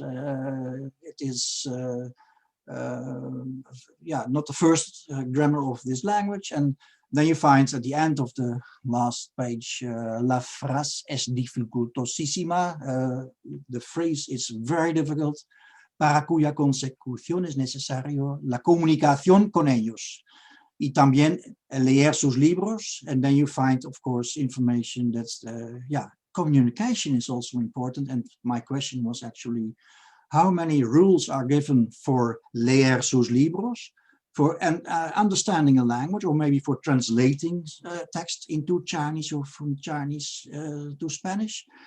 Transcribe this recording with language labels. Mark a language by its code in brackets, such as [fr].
[en] It is not the first grammar of this language. And then you find at the end of the last page, [es] la frase es dificultosísima. [en] The phrase is very difficult. [es] Para cuya consecución es necesario la comunicación con ellos. Y también leer sus libros. [en] And then you find, of course, information that's, communication is also important. And my question was actually, how many rules are given for [es] leer sus libros, [en] for understanding a language, or maybe for translating text into Chinese or from Chinese to Spanish?